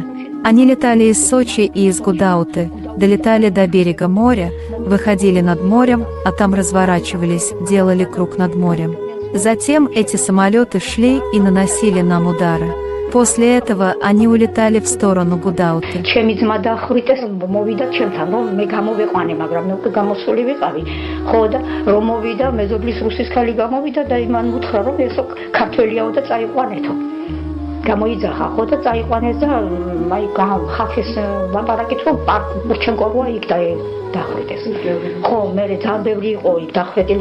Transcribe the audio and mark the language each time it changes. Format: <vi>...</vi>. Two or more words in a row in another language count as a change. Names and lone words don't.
<ru>Они летали из Сочи и из Гудауты, долетали до берега моря, выходили над морем, а там разворачивались, делали круг над морем. Затем эти самолеты шли и наносили нам удары. После этого они улетали в сторону Гудауты.</ru> <ka>გამოიძახა ხო და წაიყვანეს და აი ხალხის ლაპარაკით რომ პურჩენკო როა იქ დახვედეს ხო მე ძალიან ბევრი იყო იქ დახვედილი</ka>